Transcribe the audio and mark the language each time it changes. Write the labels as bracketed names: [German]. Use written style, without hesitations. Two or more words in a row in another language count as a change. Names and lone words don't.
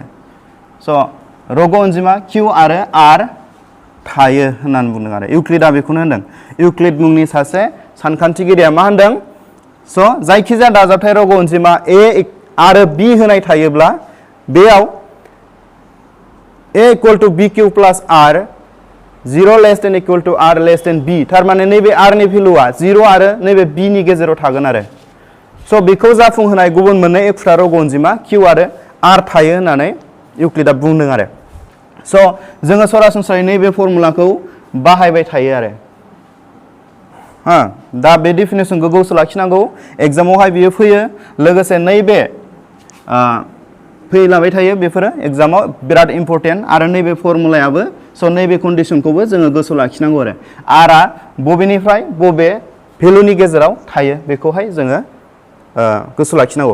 [Bodo] स' रग' अनजिमा किउ आरो आर थायो होननानै बुंदों आरो इउक्लिडआ बेखौनो होनदों। इउक्लिड मुंनि सासे सानखान्थिगिरिया मा होनदों स' जायखिजाया दाजाबथाय रग' अनजिमा ए आरो बी होनाय थायोब्ला बेयाव [English] a equal to b q plus r 0 less than equal to r less than b [Bodo] थारमाने नैबे आर नि भेलुआ 0 आरो नैबे बी नि गेजेराव थागोन आरो। स' बेखौ जाफुंहोनाय गुबुन मोननै एखुथा रग' अनजिमा किउ आरो आर थायो होननानै इउक्लिडआ बुंदों आरो। स' जोङो सरासनस्रायै नैबे फर्मुलाखौ बाहायबाय थायो आरो। दा बे डेफिनेसनखौ गोसोआव लाखिनांगौ एग्जामावहाय बियो फैयो लोगोसे नैबे फैलाबाय थायो बेफोरो एग्जामाव बिराद इम्पर्टेन्ट आरो नैबे फर्मुलायाबो स' नैबे कन्डिसनखौबो जोङो गोसोआव लाखिनांगौ आरो आरआ बबेनिफ्राय बबे भेलुनि गेजेराव थायो बेखौहाय जोङो गोसोआव लाखिनांगौ।